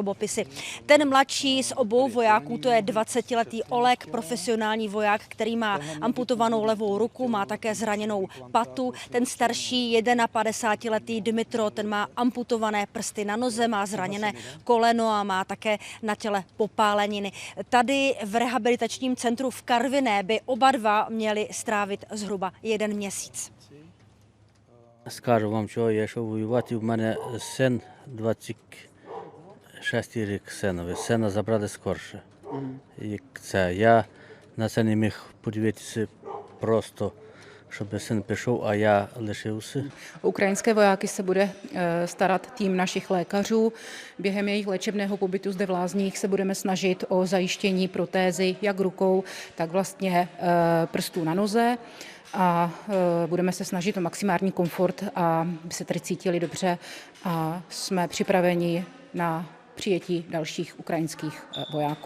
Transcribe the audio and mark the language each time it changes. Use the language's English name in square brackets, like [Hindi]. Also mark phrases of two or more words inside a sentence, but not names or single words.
[Czech] Ten mladší z obou vojáků, to je 20letý Oleg, profesionální voják, který má amputovanou levou ruku, má také zraněnou patu. Ten starší 51letý Dmytro, ten má amputované prsty na noze, má zraněné koleno a má také na těle popáleniny. Tady v rehabilitačním centru v Karviné by oba dva měli strávit zhruba 1 měsíc. [Ukrainian] Скажу вам, що я йшов воювати, в мене син 26 рік синові. Сина забрали скорше. І це, я на це не міг подивитися просто, щоб син пішов, а я лишився. [Czech] Ukrajinské vojáky se bude starat tým našich lékařů. Během jejich léčebného pobytu zde v Lázních se budeme snažit o zajištění protézy jak rukou, tak vlastně prstů na noze. A budeme se snažit o maximální komfort, aby se tady cítili dobře a jsme připraveni na přijetí dalších ukrajinských vojáků.